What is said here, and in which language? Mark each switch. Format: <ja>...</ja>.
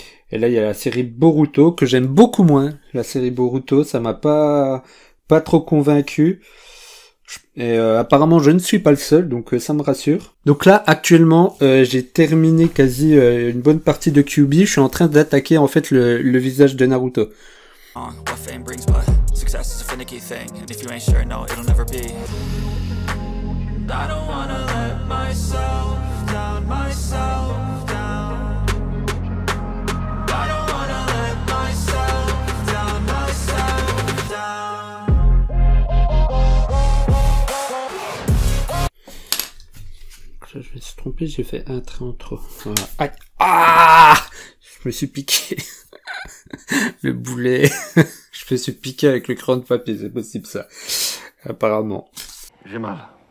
<fr>Et là, il y a la série Boruto, que j'aime beaucoup moins. La série Boruto, ça m'a pas trop convaincu. Et apparemment, je ne suis pas le seul, donc ça me rassure. Donc là, actuellement, j'ai terminé quasi une bonne partie de Kyuubi. Je suis en train d'attaquer, en fait, le visage de Naruto.</fr> <en>What fame brings, but success is a finicky thing, and if you ain't sure, no, it'll never be. I don't wanna let myself down, myself down. I don't wanna let myself down, myself down.</en> <fr>Je me suis trompé, j'ai fait un trait en trop. Voilà. Aïe. Ah, je me suis piqué. Le boulet. Je me suis piqué avec le crayon de papier, c'est possible ça. Apparemment. J'ai mal.</fr>